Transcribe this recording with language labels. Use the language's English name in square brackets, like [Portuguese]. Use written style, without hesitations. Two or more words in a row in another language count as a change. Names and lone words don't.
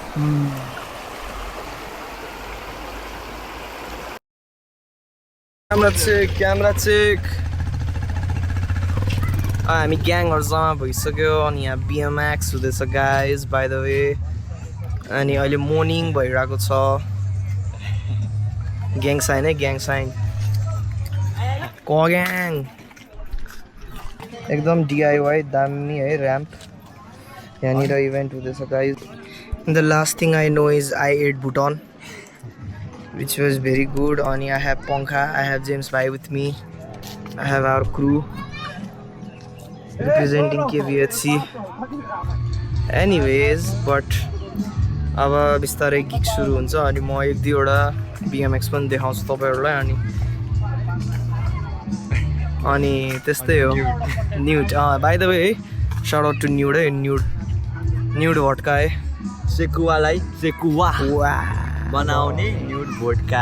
[English] camera check [Nepali] हामी ग्याङहरू जम्मा भइसक्यो अनि यहाँ बिएमएक्स हुँदैछ गाइज [English] by the way [Nepali] अनि अहिले मर्निङ भइरहेको छ [English] gang sign [Nepali] है [English] gang sign [Nepali] ग्याङ एकदम डिआइवाई दामी है ऱ्याम्प यहाँनिर इभेन्ट हुँदैछ गाइज [English] the last thing I know is I ate Bhutan which was very good. And I have Ponka, I have James Bhai with me, I have our crew representing KVHC. Anyways, but [Nepali] अब बिस्तारै गिग सुरु हुन्छ अनि म एक दुईवटा BMX पनि देखाउँछु तपाईहरुलाई अनि त्यस्तै हो न्यूड [English] by the way shout out to [Nepali] न्यूड है न्यूड भटका है सेकुवालाई सेकुवा बनाउने न्यूड भोडका